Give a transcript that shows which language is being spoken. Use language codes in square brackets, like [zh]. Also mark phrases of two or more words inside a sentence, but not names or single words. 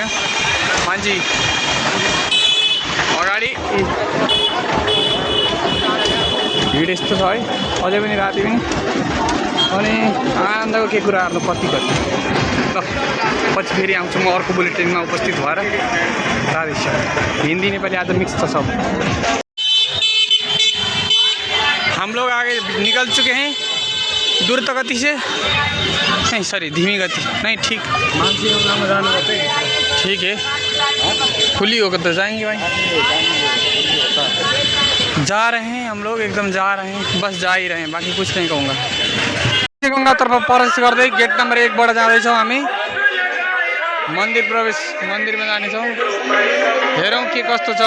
[ne] मान्छे अगाडि भिड यस्तो छ है, अझै पनि राति पनि। अनि आनन्दको के कुरा गर्नु कति ल। पछि फेरि आउँछु म अर्को बुलेटिनमा उपस्थित भएर। राधेश्याम। हिन्दी नेपाली आज मिक्स छ सब। [hi] हम लोग आगे निकल चुके हैं द्रुत गति से, नहीं सॉरी धीमी गति नहीं, ठीक ठीक है। खुली होकर तो जाएंगे भाई। जा रहे हैं हम लोग, एकदम जा रहे हैं, बस जा ही रहे हैं, बाकी कुछ नहीं कहूँगा। [ne] गङ्गातर्फ प्रवेश गर्दै गेट नम्बर 1बाट जाँदैछौँ हामी। मन्दिरमा जानेछौँ। हेरौँ के कस्तो छ।